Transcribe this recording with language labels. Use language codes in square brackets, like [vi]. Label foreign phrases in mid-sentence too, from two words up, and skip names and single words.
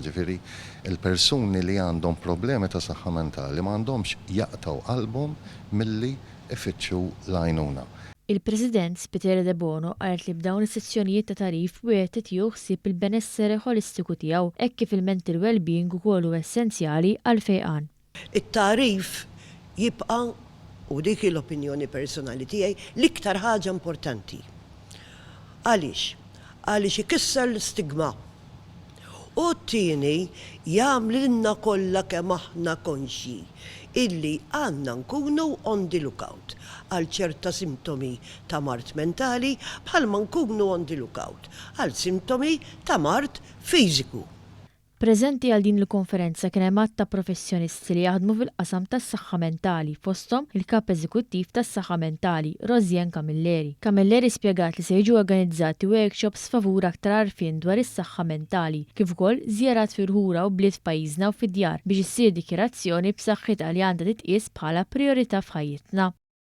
[mt] Ġifieri il-persuni li għandhom problemi ta' saħħa mentali m'għandhomx jaqtaw qalbhom milli ifittxu l-għajnuna. Il-President Spiteri de Bono qalet li b'dawn is-sezzjonijiet ta' tarif wieħed jieħu ħsieb il-benessere ħolistiku tiegħu hekk kif il- [en] mental well-being [mt] ukoll huwa essenzjali għal fejqan. It-tarif jibqa' u dik l-opinjoni personali tiegħi l-iktar ħaġa importanti. Għaliex? Għaliex ikisser l-istigma. U t-tieni jagħmlilna kollha kemm aħna konxi illi għandna nkunu [en] on the lookout [mt] għal ċerta simptomi ta' mart mentali bħalma nkunu [en] on the lookout [mt] għal simptomi ta' mart fiżiku. Preżenti għal din il-konferenza kien hemm ta' professjonisti li jaħdmu fil-qasam tas-saħħa mentali fosthom il-kap eżekuttiv tas-saħħa mentali Rosien Camilleri. Camilleri spjegat li se jiġu organizzati workshops favur aktar għarfien dwar is-saħħa mentali kif ukoll żjarat firħura u bliet f'pajjiżna u fid-djar biex issir dikjarazzjoni b'saħħitha li għandha titqies bħala priorità f'ħajjitna.